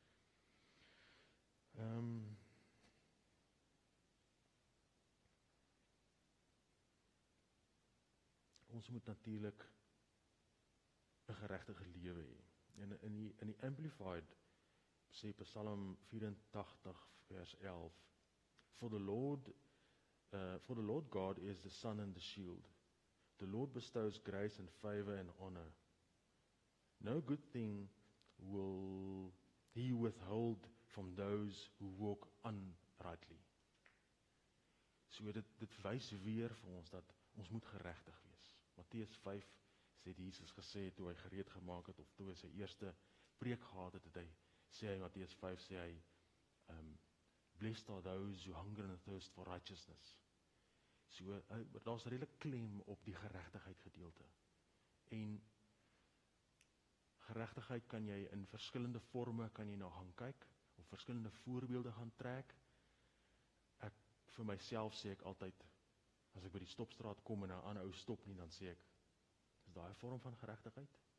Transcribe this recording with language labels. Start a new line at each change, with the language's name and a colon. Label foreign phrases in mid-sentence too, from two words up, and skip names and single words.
Afrikaans: Ons moet natuurlik 'n geregtige lewe hê. In die Amplified sê Psalm 84 vers 11,
English: For the Lord God is the sun and the shield. The Lord bestows grace and favor and honor. No good thing will he withhold from those who walk uprightly.
Afrikaans: So dit wys weer vir ons dat ons moet geregtig wees. Matteus 5 sê Jesus gesê toe hy gereed gemaak het, of toe hy sy eerste preek gehad het, sê hy Matteus 5 sê hy,
English: blessed are those who hunger and thirst for righteousness.
Afrikaans: So daar's redelik klem op die geregtigheid gedeelte. En geregtigheid kan jy in verskillende forme kan jy na gaan kyk, of verskillende voorbeelde gaan trek. Vir myself sê ek altyd, as ek by die stopstraat kom en 'n ander ou stop nie, dan sê ek, is daai 'n vorm van geregtigheid?